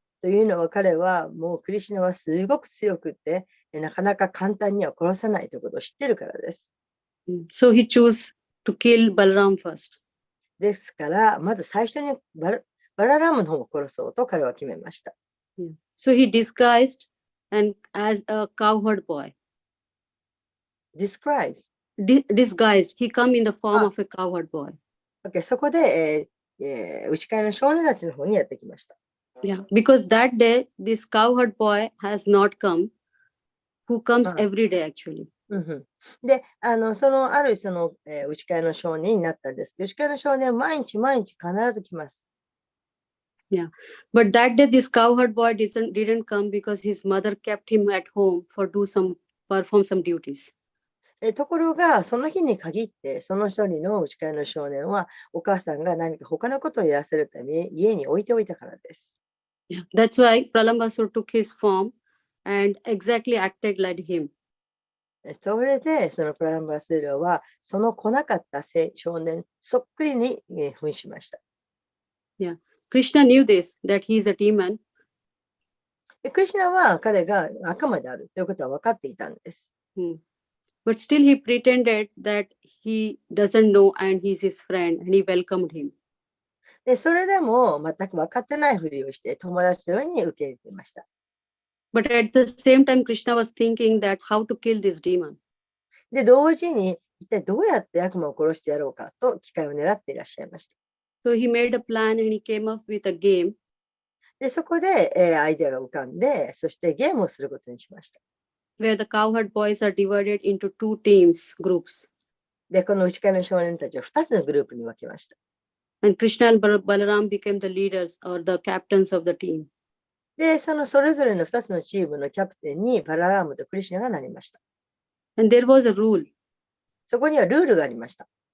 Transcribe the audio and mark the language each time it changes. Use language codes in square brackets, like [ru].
[ja] というのは彼はもうクリシュナはすごく強くて、なかなか簡単には殺さないということを知ってるからです。 [en] So he chose to kill Balram first. [ja] ですから、まず最初にバララームの方を殺そうと彼は決めました。 [en] So he disguised and as a cowherd boy. Disguise。 Disguised. He come in the form of a cowherd boy. [ja] Okay、そこで、内飼いの少年たちの方にやってきました。 [en] Yeah, because that day this cowherd boy has not come, who comes every day actually. [ja] で、そのあるその、内飼いの少年になったんです。内飼いの少年は毎日必ず来ます。 [en] Yeah, but that day this cowherd boy didn't come because his mother kept him at home for perform some duties. [ja] ところが、その日に限って、その一人の内飼いの少年は、お母さんが何か他のことをやらせるため、家に置いておいたからです。 [en] Yeah, that's why Pralambasur took his form and exactly acted like him. [ja] それで、そのプランバスーラは、その来なかった少年、そっくりに扮しました。 [en] Yeah, Krishna knew this, that he is a demon. [ja] クリシュナは彼が悪魔であるということは分かっていたんです。 [en] But still he pretended that he doesn't know and he's his friend and he welcomed him. [ja] で、それでも全く分かってないふりをして友達のように受け入れていました。 [en] But at the same time, Krishna was thinking that how to kill this demon. [ja] で、同時に一体どうやって悪魔を殺してやろうかと機会を狙っていらっしゃいました。 [en] So he made a plan and he came up with a game. [ja] で、そこで、アイデアが浮かんで、そしてゲームをすることにしました。 [en] Where the cowherd boys are divided into two groups. [ja] で、この内飼いの少年たちを2つのグループに分けました。 [en] And Krishna and Balaram became the leaders or the captains of the team. [ja] で、それぞれの2つのチームのキャプテンにバララームとクリシュナがなりました。 [en] And there was a rule. [ja] そこにはルールがありました。